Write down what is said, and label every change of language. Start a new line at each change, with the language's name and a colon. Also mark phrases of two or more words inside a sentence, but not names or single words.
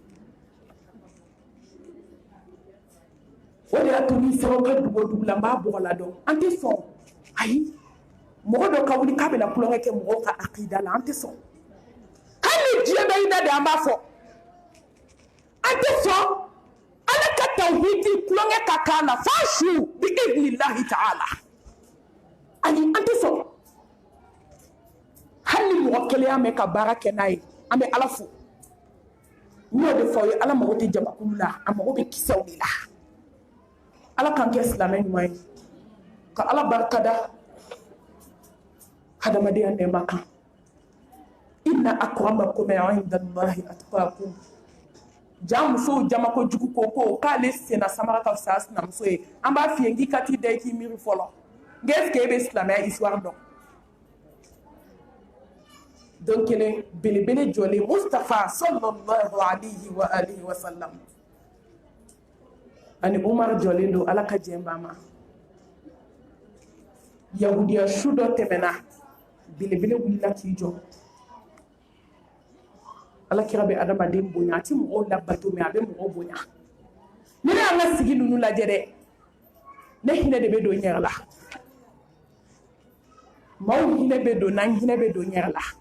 Bambara: o de y'a to ni seraw ka dugu o dugu la n b'a bɔgɔla dɔn an tɛ sɔn ayi mɔgɔ dɔ ka wuli k'a bɛna kulonkɛ kɛ mɔgɔw ka akida la an tɛ sɔn hali ni diɲɛ bɛ i da de an b'a fɔ an tɛ sɔn ala ka tawhidi kulonkɛ ka k'a la f'a su bi
Arabic: بإذن الله تعالى
Bambara: ayi an tɛ sɔn hali ni mɔgɔ kelen y'a mɛn ka baara kɛ n'a ye an bɛ ala fo n'o de fɔ ye ala mago tɛ jamakulu la a mago bɛ kisɛw de la ala k'an kɛ silamɛ ɲuman ye ka ala barika da hadamadenya nɛɛma kan
Arabic: إن أكرمكم عند الله أتقاكم
Bambara: ja muso jama ko jugu ko k'ale senna samara ka fisa sinamuso ye an b'a f'i ye k'i ka t'i da i k'i miiri fɔlɔ nka
French: est-ce que
Bambara: e bɛ silamɛya histoire dɔn donc kelen belebele jɔlen Mustafa
Arabic: صلى الله عليه وآله وسلم
Bambara: ani Umar jɔlen don ala ka jɛnba ma yahudiya su dɔ tɛmɛna belebele wulila k'i jɔ ala kira bɛ adamaden bonya a tɛ mɔgɔw labato mɛ a bɛ mɔgɔw bonya ni ne y'an ka sigi ninnu lajɛ dɛ ne hinɛ de bɛ don n yɛrɛ la maaw hinɛ bɛ don n'an hinɛ bɛ don n yɛrɛ la